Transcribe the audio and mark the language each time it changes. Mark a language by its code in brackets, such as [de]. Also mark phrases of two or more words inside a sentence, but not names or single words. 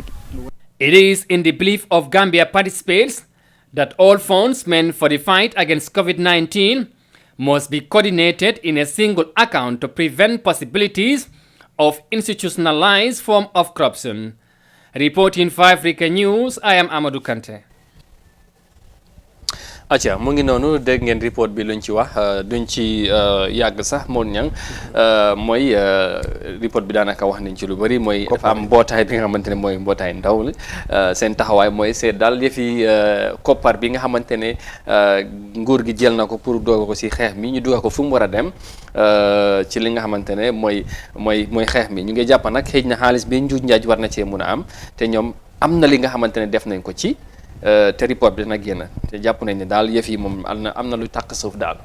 [en] It is in the belief of Gambia Participates that all funds meant for the fight against COVID-19 must be coordinated in a single account to prevent possibilities of institutionalized form of corruption. Reporting for Africa News, I am Amadou Kante. [wo] acca mu ngi noonu dégg ngeen report bi luñ ci wax duñ ci yàgg sax moon ñang mooy report bi daanaka wax nañ ci lu bëri mooy dafa am mbootaay bi nga xamante ne mooy mbootaay ndaw li seen taxawaay mooy seet daal yëfi koppar bi nga xamante ne nguur gi jël na ko pour dooga ko si xeex mi ñu dugal ko fu mu war a dem ci li nga xamante ne mooy xeex mi ñu ngi jàpp nag xëy na xaalis bi njuuj njaaj war na cee mun a am te ñoom am na li nga xamante ne def nañ ko ci te report bi dina génn te jàpp nañ ne daal yëf yi moom am na lu tàkk suuf daal.